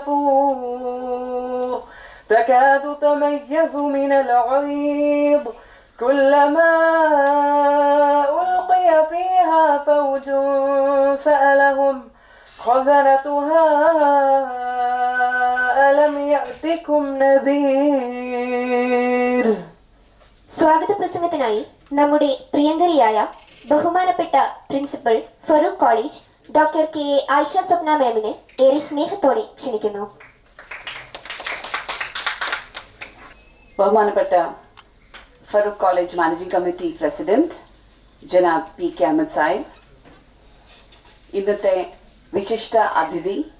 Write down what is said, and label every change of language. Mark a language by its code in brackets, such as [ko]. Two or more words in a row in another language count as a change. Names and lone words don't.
[ar] تفور تكاد تميز من الغيظ كلما ألقي فيها فوج سألهم خزنتها ألم يأتكم نذير. [ml] സ്വാഗത പ്രസംഗത്തിനായി നമ്മുടെ പ്രിയങ്കരിയായ ബഹുമാനപ്പെട്ട പ്രിൻസിപ്പൽ ഫറൂഖ് കോളേജ് ഡോക്ടർ കെ എ ആയിഷ സ്വപ്ന മാമിനെ ഏറെ സ്നേഹത്തോടെ ക്ഷണിക്കുന്നു. ബഹുമാനപ്പെട്ട ഫറൂഖ് കോളേജ് [en] managing committee president [ml] ജനാബ് പി കെ അഹമ്മദ് സാഹിബ്, ഇന്നത്തെ വിശിഷ്ട അതിഥി